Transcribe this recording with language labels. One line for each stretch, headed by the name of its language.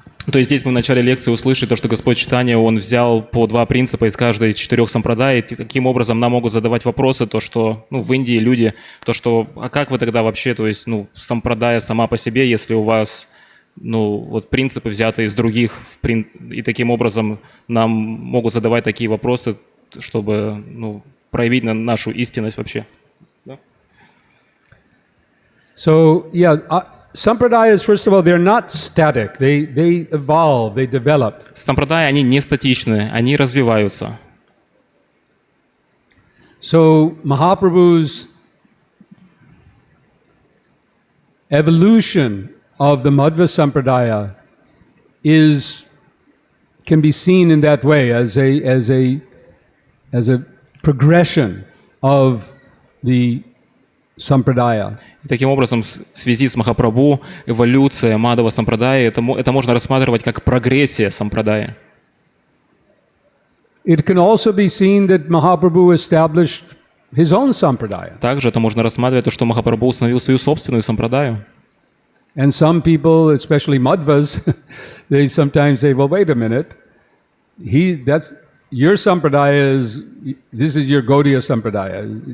Russian: То есть здесь мы в начале лекции услышали то, что Господь Чайтанья, Он взял по 2 принципа из каждой из 4 сампрадай, и таким образом нам могут задавать вопросы, то, что в Индии люди, то, что, а как вы тогда вообще, то есть, сампрадая сама по себе, если у вас, вот принципы взяты из других, и таким образом нам могут задавать такие вопросы, чтобы, проявить нашу истинность вообще. Да?
English: So, yeah, sampradayas, first of all, they're not static. They evolve, they develop.
Russian: Сампрадаи, они не статичны, они развиваются.
English: So, Mahaprabhu's evolution of the Madhva Sampradaya can be seen in that way as a progression of the Sampradaya.
Russian: И таким образом, в связи с Махапрабху, эволюция Мадхава Сампрадая, это можно рассматривать как прогрессия Сампрадая.
English: It can also be seen that Mahaprabhu established his own Sampradaya.
Russian: Также это можно рассматривать, то, что Махапрабху установил свою собственную Сампрадаю.
English: And some people, especially Madhvas, they sometimes say, well, wait a minute, your Sampradaya this is your Gaudiya Sampradaya.